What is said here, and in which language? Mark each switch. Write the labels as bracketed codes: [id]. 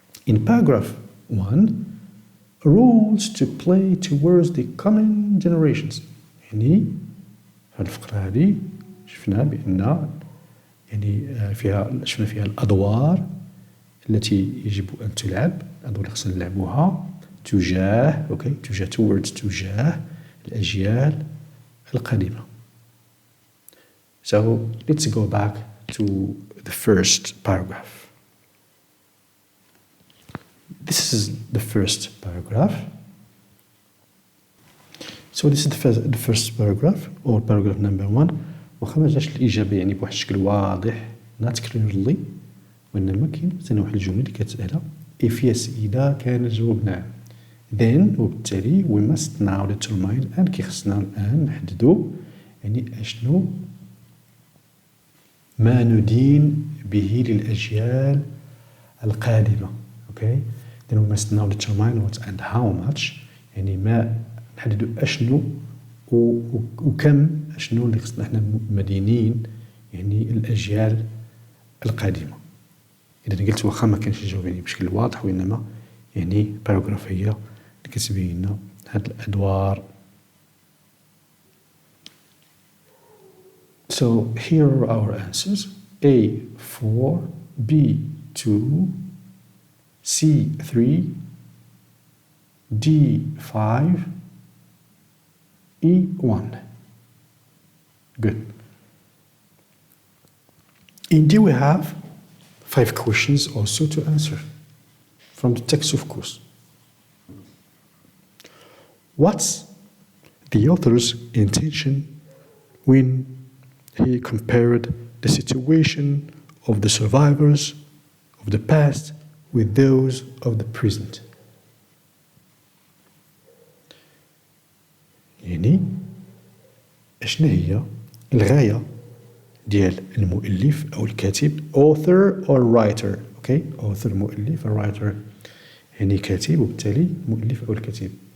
[en] In paragraph 1 roles to play towards the coming generations [ar] يعني في هذه الفقرة هذه شفنا بأن يعني شفنا فيها الأدوار التي يجب أن تلعب، الأدوار اللي خصنا نلعبوها تجاه تجاه الأجيال القادمة. [en] So let's go back to the first paragraph. This is the first paragraph. So this is the first paragraph or paragraph number 1. [ar] واخا ما جاش الإجابة يعني بواحد الشكل واضح [en] not clearly، [ar] وإنما كاين مثلا واحد الجملة اللي كتسألها [en] if yes [ar] إذا كان الجواب نعم then وبالتالي [en] we must now determine and [ar] كيخصنا الآن نحددو يعني أشنو ما ندين به للأجيال القادمة. اوكي. [en] then we must now determine what and how much، [ar] يعني ما نحددوا اشنو وكم، اشنو اللي خصنا احنا مدينين يعني الاجيال القادمه. اذا قلت واخا ما كانش الجواب يعني بشكل واضح، وانما يعني باراغرافيه اللي كتبين لنا هاد الادوار. [en] So here are our answers: A 4, B 2, C 3, D 5, E 1. Good. Indeed, we have 5 questions also to answer from the text, of course. What's the author's intention when he compared the situation of the survivors of the past with those of the present؟ [ar] يعني اشنا هي الغاية ديال المؤلف أو الكاتب، [en] author or writer. okay. [ar] author مؤلف، writer يعني كاتب، وبالتالي مؤلف أو الكاتب.